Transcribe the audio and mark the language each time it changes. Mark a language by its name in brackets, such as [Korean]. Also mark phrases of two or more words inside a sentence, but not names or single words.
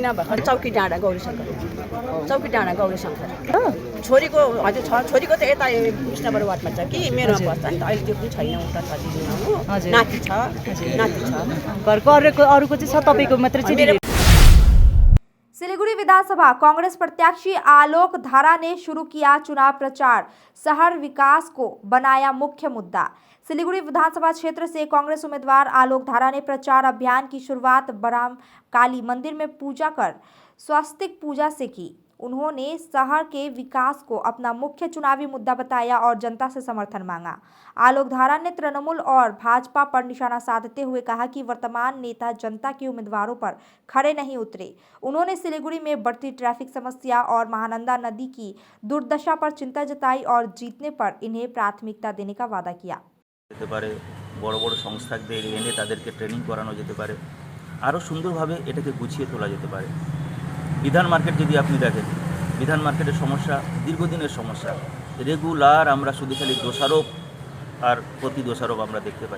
[Nepali] चौकी डाँडा गौरी शङ्कर छोरीको हजुर छ, छोरीको त यता कृष्णबाट वार्डमा छ कि, मेरोमा बस्छ नि त। अहिले त्यो पनि छैन, उता छ दिदीमा हो, नाति छ। घरको अरूको चाहिँ छ, तपाईँको मात्रै चाहिँ? [Hindi] सिलीगुड़ी विधानसभा कांग्रेस प्रत्याशी आलोक धारा ने शुरू किया चुनाव प्रचार, शहर विकास को बनाया मुख्य मुद्दा। सिलीगुड़ी विधानसभा क्षेत्र से कांग्रेस उम्मीदवार आलोक धारा ने प्रचार अभियान की शुरुआत बराम काली मंदिर में पूजा कर स्वास्तिक पूजा से की। उन्होंने शहर के विकास को अपना मुख्य चुनावी मुद्दा बताया और जनता से समर्थन मांगा। आलोक धारा ने तृणमूल और भाजपा पर निशाना साधते हुए कहा कि वर्तमान नेता जनता के उम्मीदवारों पर खड़े नहीं उतरे। उन्होंने सिलीगुड़ी में बढ़ती ट्रैफिक समस्या और महानंदा नदी की दुर्दशा पर चिंता जताई और जीतने पर इन्हें प्राथमिकता देने का वादा किया। [Bangla] বড় বড় সংস্থাদের এনে তাদেরকে ট্রেনিং করানো যেতে পারে, আরও সুন্দরভাবে এটাকে গুছিয়ে তোলা যেতে পারে। বিধান মার্কেট যদি আপনি দেখেন, বিধান মার্কেটের সমস্যা দীর্ঘদিনের সমস্যা। রেগুলার আমরা শুধু খালি দোষারোপ আর প্রতি দোষারোপ আমরা দেখতে পাই।